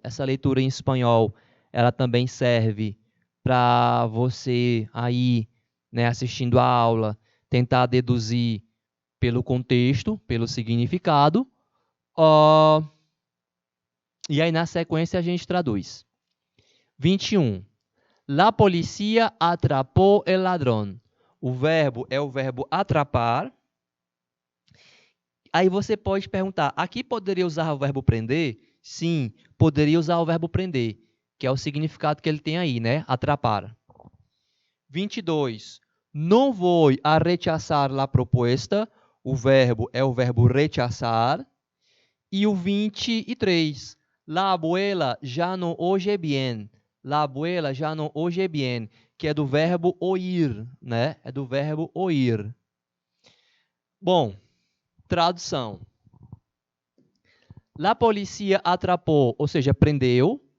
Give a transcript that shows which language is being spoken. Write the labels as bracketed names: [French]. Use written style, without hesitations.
[Portuguese] Essa leitura em espanhol, ela também serve para você aí, né, assistindo a aula, tentar deduzir pelo contexto, pelo significado. E aí, na sequência, a gente traduz. 21. [Spanish] La policía atrapó el ladrón. [Portuguese] O verbo é o verbo atrapar. Aí você pode perguntar, aqui poderia usar o verbo prender? Sim, poderia usar o verbo prender, que é o significado que ele tem aí, né? Atrapar. 22. [Spanish] No voy a rechazar la propuesta. [Portuguese] O verbo é o verbo rechazar. E o 23. [Spanish] La abuela ya no oye bien. La abuela ya no oye bien, [Portuguese] que é do verbo oír, né? É do verbo oír. Bom, tradução. La policía atrapou, ou seja, prendeu.